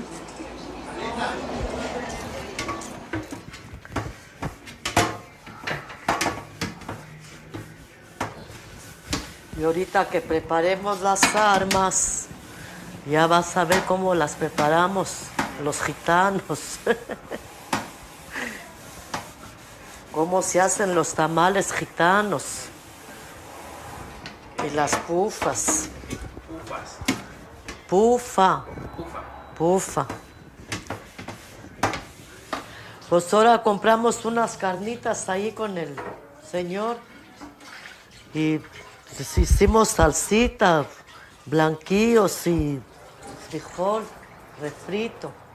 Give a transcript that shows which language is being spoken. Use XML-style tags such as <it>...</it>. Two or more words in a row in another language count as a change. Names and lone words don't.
<es>Y ahorita que preparemos las armas, ya vas a ver cómo las preparamos los gitanos. Cómo se hacen los tamales gitanos. Y las pufas. Pufa. Pufa. Pues ahora compramos unas carnitas ahí con el señor. Y pues hicimos salsita, blanquillos y frijol refrito.</es>